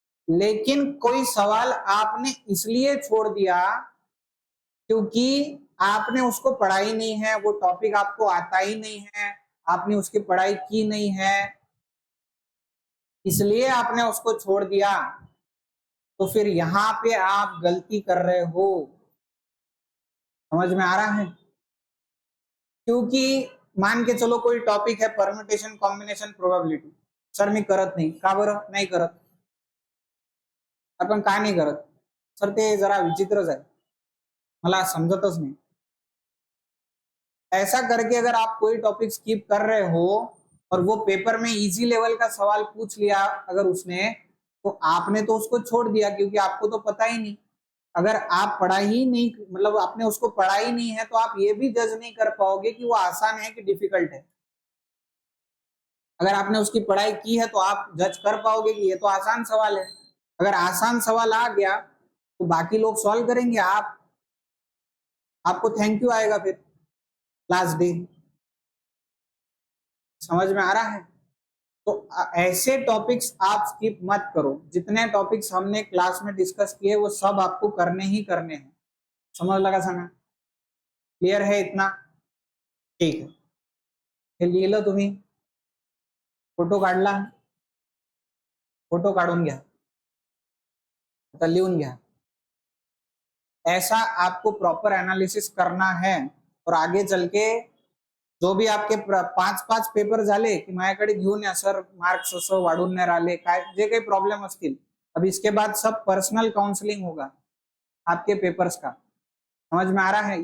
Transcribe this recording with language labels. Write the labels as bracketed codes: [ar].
[hi] लेकिन कोई सवाल आपने इसलिए छोड़ दिया क्योंकि आपने उसको पढ़ा ही नहीं है, वो टॉपिक आपको आता ही नहीं है, आपने उसकी पढ़ाई की नहीं है, इसलिए आपने उसको छोड़ दिया, तो फिर यहाँ पे आप गलती कर रहे हो। समझ में आ रहा है? क्योंकि मान के चलो कोई टॉपिक है परम्यूटेशन कॉम्बिनेशन प्रोबेबिलिटी, [mr] सर मी करत नाही, का बरं नाही करत? आपण का नाही करत? सर ते जरा विचित्रच आहे, मला समजतच नाही। [hi] ऐसा करके अगर आप कोई टॉपिक स्किप कर रहे हो और वो पेपर में इजी लेवल का सवाल पूछ लिया अगर उसने, तो आपने तो उसको छोड़ दिया क्योंकि आपको तो पता ही नहीं। अगर आप पढ़ा ही नहीं, मतलब आपने उसको पढ़ा ही नहीं है, तो आप ये भी जज नहीं कर पाओगे कि वो आसान है कि डिफिकल्ट है। अगर आपने उसकी पढ़ाई की है तो आप जज कर पाओगे कि ये तो आसान सवाल है। अगर आसान सवाल आ गया तो बाकी लोग सॉल्व करेंगे, आपको थैंक यू आएगा फिर लास्ट डे। समझ में आ रहा है? तो ऐसे टॉपिक्स आप स्किप मत करो। जितने टॉपिक्स हमने क्लास में डिस्कस किए वो सब आपको करने ही करने हैं। समझ लगा सांगा? क्लियर है इतना? ठीक है, [mr] हे लिहिलं तुम्ही? फोटो काढला? फोटो काढून घ्या, आता लिहून घ्या। [hi] ऐसा आपको प्रॉपर एनालिसिस करना है और आगे चल के जो भी आपके 5-5 पेपर [mr] झाले की माझ्याकडे घेऊन या, सर मार्क्स असं वाढून नाही राहिले, काय जे काही प्रॉब्लेम असतील, [hi] अब इसके बाद सब पर्सनल काउंसलिंग होगा आपके पेपर्स का। समझ में आ रहा है?